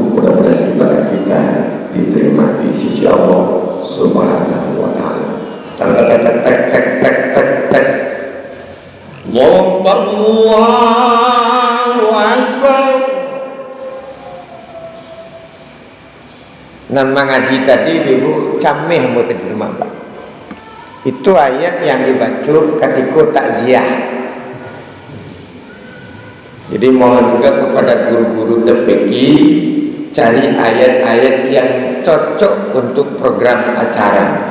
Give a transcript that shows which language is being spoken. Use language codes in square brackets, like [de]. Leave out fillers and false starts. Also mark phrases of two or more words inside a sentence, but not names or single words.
[id] Mudah-mudahan ibadah kita diterima di sisi Allah [ar] Subhanahu wa Ta'ala. Tek tek tek tek tek tek tek. Allahu Akbar. [min] Nan mengaji tadi Ibu cameh mau tadi rumah, Pak. [id] Itu ayat yang dibaca ketika takziah. Jadi mohon juga kepada guru-guru TPQ cari ayat-ayat yang cocok untuk program acara.